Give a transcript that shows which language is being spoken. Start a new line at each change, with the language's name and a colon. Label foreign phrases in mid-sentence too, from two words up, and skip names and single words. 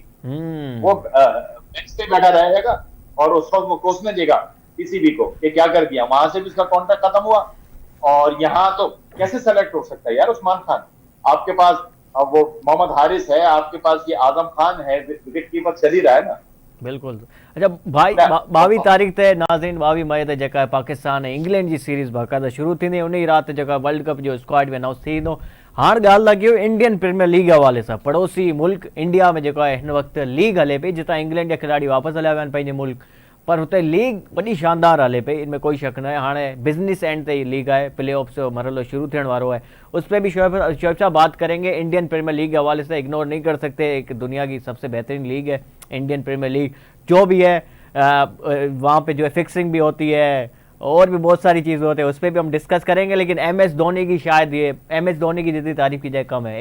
Urdu: وہ بینچ پہ بیٹھا رہے گا اور اس وقت وہ کوسنے دے گا پی سی بی کو کہ کیا کر دیا، وہاں سے بھی اس کا کانٹریکٹ ختم ہوا. اور یہاں تو کیسے سلیکٹ ہو سکتا ہے یار عثمان خان. آپ کے پاس اب وہ محمد حارث ہے، آپ کے پاس یہ اعظم خان ہے، وکٹ کیپر چل ہی رہا ہے نا. بالکل۔ اچھا بھائی,
Sindhi: 22 तारीख़ ते नाज़रीन 22 मई ते जेका पाकिस्तान ऐं इंग्लैंड जी सीरीज़ बाक़ायदा शुरू थींदी, उन ई राति जेका वर्ल्ड कप जो स्क्वाड में अनाउंस थींदो। हाणे ॻाल्हि लॻी हुई इंडियन प्रीमियर लीग हवाले सां, पड़ोसी मुल्क इंडिया में जेको आहे हिन वक़्तु लीग हले पई, जितां इंग्लैंड जा खिलाड़ी वापसि हलिया विया आहिनि पंहिंजे मुल्क, पर हुते लीग वॾी शानदार हले पई, इनमें कोई शक न आहे। हाणे
English: business end
Sindhi: ते लीग आहे,
English: play off
Sindhi: जो मरहलो शुरू थियण वारो है,
Urdu: اس پر بھی شعیب صاحب بات کریں گے. انڈین پریمیئر لیگ کے حوالے سے اگنور نہیں کر سکتے، ایک دنیا کی سب سے بہترین لیگ ہے انڈین پریمیئر لیگ، جو بھی ہے وہاں پہ جو ہے فکسنگ بھی ہوتی ہے اور بھی بہت ساری چیزیں ہوتی ہے، اس پر بھی ہم ڈسکس کریں گے. لیکن MS دھونی کی شاید یہ MS دھونی کی جتنی تعریف کی جائے کم ہے.